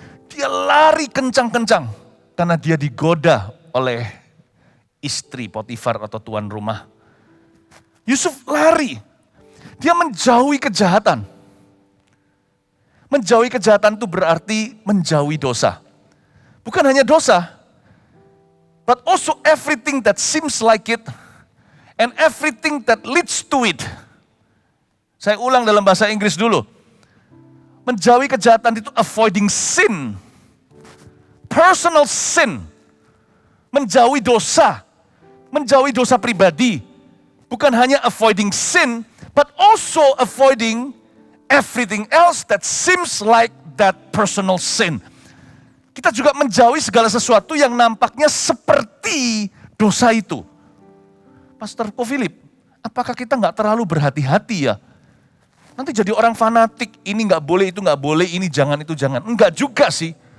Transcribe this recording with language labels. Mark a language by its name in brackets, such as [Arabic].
[Indonesian] Dia lari kencang-kencang karena dia digoda oleh istri Potifar atau tuan rumah. Yusuf lari. Dia menjauhi kejahatan. Menjauhi kejahatan itu berarti menjauhi dosa. Bukan hanya dosa, [English] but also everything that seems like it and everything that leads to it. [Indonesian] Saya ulang dalam bahasa Inggris dulu. Menjauhi kejahatan itu [English] avoiding sin. Personal sin. [Indonesian] Menjauhi dosa. Menjauhi dosa pribadi. Bukan hanya [English] avoiding sin, but also avoiding everything else that seems like that personal sin. [Indonesian] Kita juga menjauhi segala sesuatu yang nampaknya seperti dosa itu. Pastor Ko Philip, apakah kita nggak terlalu berhati-hati ya? Nanti jadi orang fanatik, ini nggak boleh, itu nggak boleh, ini jangan, itu jangan. Enggak juga sih.